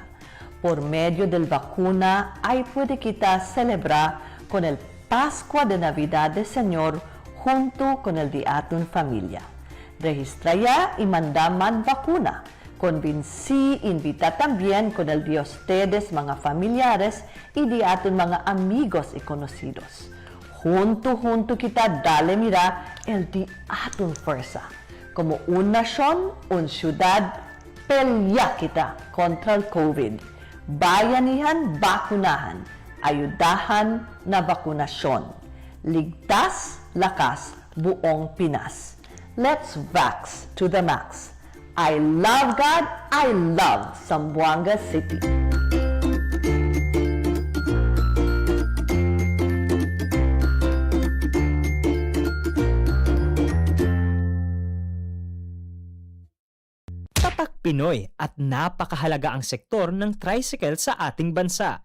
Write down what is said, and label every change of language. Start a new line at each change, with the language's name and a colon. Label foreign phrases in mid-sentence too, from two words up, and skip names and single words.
Chavacano: Por medio del vacuna, ahí puede quitar celebrar con el Pascua de Navidad del Señor junto con el día en familia. Registra ya y manda man vacuna. Convinci, invita también con el de ustedes, mga familiares, y de aton mga amigos y conocidos. Junto kita dale mira el de aton fuerza. Como una nación, una ciudad, pelya kita contra el COVID.
Filipino: Bayanihan, bakunahan. Ayudahan na bakunasyon. Ligtas, lakas, buong Pinas.
English: Let's vax to the max. I love God, I love Zamboanga City.
Filipino: Tatak Pinoy at napakahalaga ang sektor ng tricycle sa ating bansa.